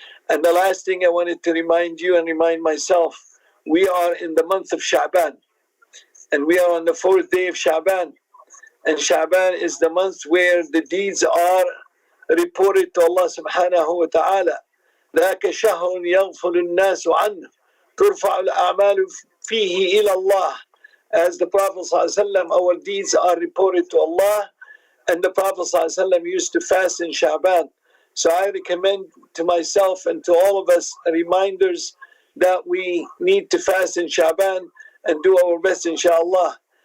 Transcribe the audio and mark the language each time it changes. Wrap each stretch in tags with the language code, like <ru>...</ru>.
<en>And the last thing I wanted to remind you and remind myself, we are in the month of Sha'ban, and we are on the 4th day of Sha'ban. And Sha'ban is the month where the deeds are reported to Allah subhanahu wa ta'ala.</en> <ar>ذاك شهر يغفل الناس عنه ترفع الأعمال فيه إلى الله.</ar> <en>As the Prophet ﷺ, our deeds are reported to Allah, and the Prophet ﷺ used to fast in Sha'ban. So I recommend to myself and to all of us reminders that we need to fast in Sha'ban and do our best, inshallah.</en>